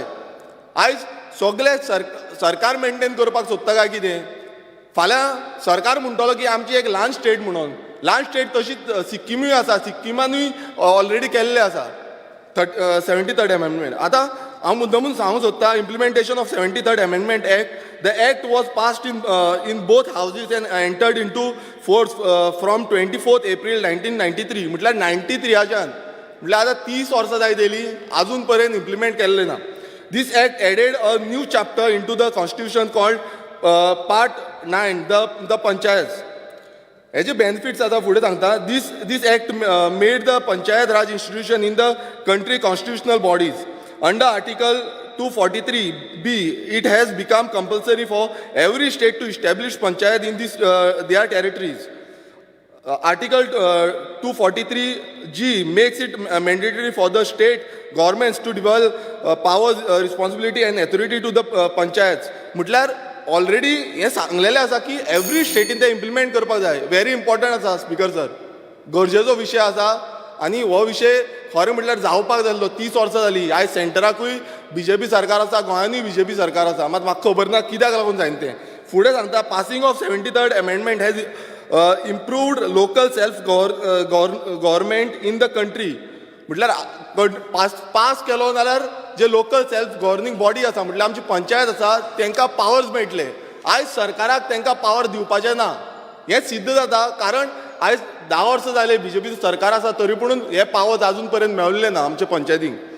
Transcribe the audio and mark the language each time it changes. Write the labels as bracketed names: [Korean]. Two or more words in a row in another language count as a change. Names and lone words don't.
[Konkani] आयज सगळे सरकार मेंटेन करपाक सोदता काय कितें? फाल्यां सरकार म्हणटलो की आमची एक ल्हान स्टेट म्हणून. ल्हान स्टेट तशीच सिक्किमूय आसा, सिक्किमानूय ऑलरेडी केल्ले आसा 73rd अमेंडमेंट. आतां हांव मुद्दमून सांगूंक सोदता, [English] implementation of 73rd amendment act. The act was passed in both houses and entered into force from 24 April 1993. [Konkani] म्हटल्यार 93च्यान, म्हटल्यार आतां 30 वर्सां जायत येयली, आजून पर्यंत इम्प्लिमेंट केल्लें ना. [English] This act added a new chapter into the constitution called Part 9, the Panchayats. [Konkani] हेजे बेनिफिट्स आता फुडें सांगता. [English] This act made the Panchayat Raj institution in the country constitutional bodies. Under Article 243B, it has become compulsory for every state to establish Panchayat in their territories. Article 243G makes it mandatory for the state governments to devolve powers, responsibility and authority to the panchayats. [Konkani] म्हटल्यार ऑलरेडी हें सांगलेलें आसा की एवरी स्टेटीन ते इम्प्लिमेंट करपाक जाय. [English] very important [Konkani] आसा [English] speaker sir, [Konkani] गरजेचो विशय आसा. आनी हो विशय खरें म्हटल्यार जावपाक जाल्लो 30 वर्सां जालीं. आयज सेंटराकूय बीजेपी सरकार आसा, गोंयानूय बीजेपी सरकार आसा. मात म्हाका खबर ना कित्याक लागून जायना तें. फुडें सांगता, [English] passing of 73rd amendment has improved local self government in the country. [Konkani] म्हटल्यार पास केलो जाल्यार जे [English] local self governing body [Konkani] आसा, म्हटल्यार आमची पंचायत आसा, तांकां पावर्स मेळटले. आयज सरकाराक तांकां पावर दिवपाचें ना. हें सिद्ध जाता कारण आयज 10 वर्सां जाले बीजेपीचें सरकार आसा, तरी पूण हे पावर्स आजून पर्यंत मेळिल्ले ना आमच्या पंचायतीक.